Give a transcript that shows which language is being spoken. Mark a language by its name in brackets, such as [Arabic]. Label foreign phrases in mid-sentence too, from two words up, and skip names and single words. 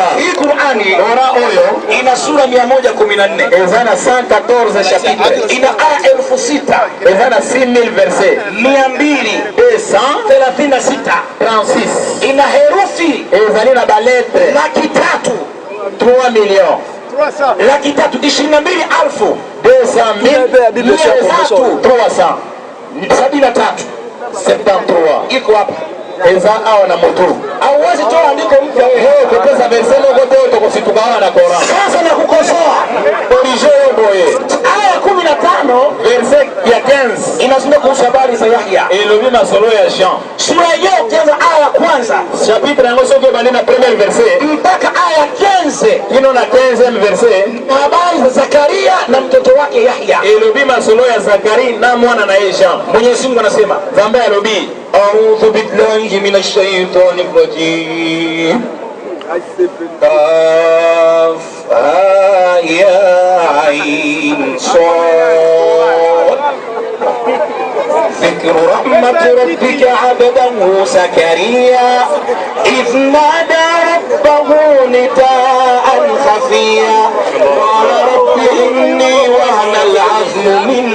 [Swahili] Hii Qur'ani [Lingala] oyo [Swahili] ina sura 114. [Lingala] Ezana 114 chapitre. [Swahili] Ina aya 6000. [Lingala] Ezana 6000 verset. 236. 36. [Swahili] Ina herufi [Lingala] ezali na baletre 3 millions. 322,000. 200,373 [Swahili] iko hapa. [Lingala] eza awa na motu. [Swahili] Hauwezi toa andiko mpya wewe kupesa verset moja yote tukositukawa na Qur'an. Sasa na kukosoa. [Lingala] Corrige boye. [Swahili] Aya 15 [Lingala] verset ya 15 [Swahili] ina inazungumza kuhusu habari za Yahya. [Lingala] elobi masolo ya Jean. [Swahili] Sura yenyewe ukianza aya ya kwanza [Lingala] chapitre yango soki ebandi na [French] premier verset [Swahili] mpaka aya ya 15 [Lingala] kino na 15e verset [Swahili] habari za Zakaria na mtoto wake Yahya. [Lingala] elobi masolo ya Zakari na mwana na ye Jean. [Swahili] Mwenyezi Mungu anasema [Lingala] Nzambe elobi [Arabic] أعوذ بالله من الشيطان الرجيم كاف يا عين صاد ذكر رحمة ربك عبده زكريا إذ نادى ربه نداء خفيا قال رب إني وهن العظم